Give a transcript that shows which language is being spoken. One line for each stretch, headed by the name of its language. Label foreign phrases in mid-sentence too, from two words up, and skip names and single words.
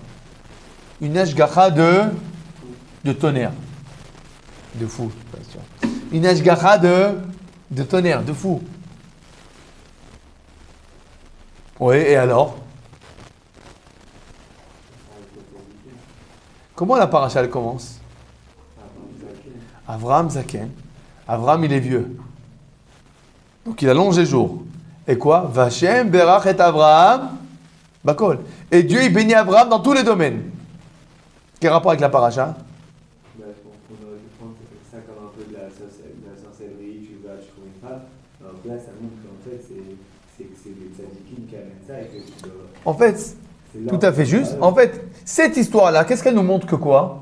French: Une ashgacha de tonnerre. De fou. Une ashgacha de tonnerre, de fou. Oui, et alors? Comment la paracha elle commence? Avraham Zaken. Avraham, il est vieux. Donc il a longé jour. Et quoi?
Hebrew: וה' ברך את אברהם בכל.
French: Et Dieu, il bénit Avraham dans tous les domaines. Quel rapport avec la paracha? Je pense qu'on aurait pu prendre ça comme un peu de la sorcellerie, tu vas acheter une femme. Alors là, ça montre qu'en fait, c'est des tzadikim qui amènent ça et que tu dois... En fait, tout à fait juste. En fait, cette histoire-là, qu'est-ce qu'elle nous montre que quoi?